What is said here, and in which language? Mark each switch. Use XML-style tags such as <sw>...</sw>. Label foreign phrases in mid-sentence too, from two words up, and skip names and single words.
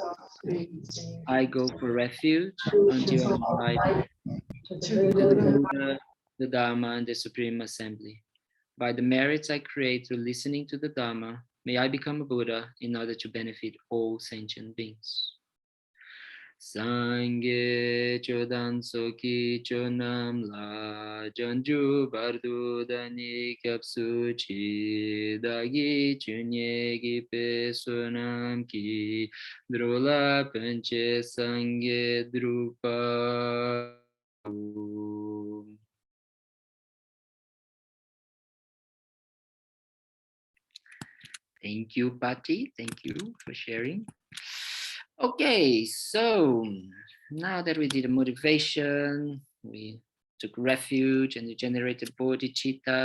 <en>I go for refuge until I'm enlightened to the Buddha, the Dharma, and the Supreme Assembly. By the merits I create through listening to the Dharma, may I become a Buddha in order to benefit all sentient beings.</en> <bo>སངས་རྒྱས་ ཆོས་དང་ ཚོགས་ཀྱི་ མཆོག་རྣམས་ལ་ བྱང་ཆུབ་ བར་དུ་ བདག་ནི་ སྐྱབས་སུ་ མཆི་ བདག་གི་ ཆོས་ཉན་ གྱི་ པའི་ བསོད་ནམས་ ཀྱིས་ འགྲོ་ལ་ ཕན་ཕྱིར་ སངས་རྒྱས་ འགྲུབ་པ.</bo> <en>Thank you, Patti. Thank you for sharing. Okay, so now that we did a motivation, we took refuge and we generated bodhicitta.</en>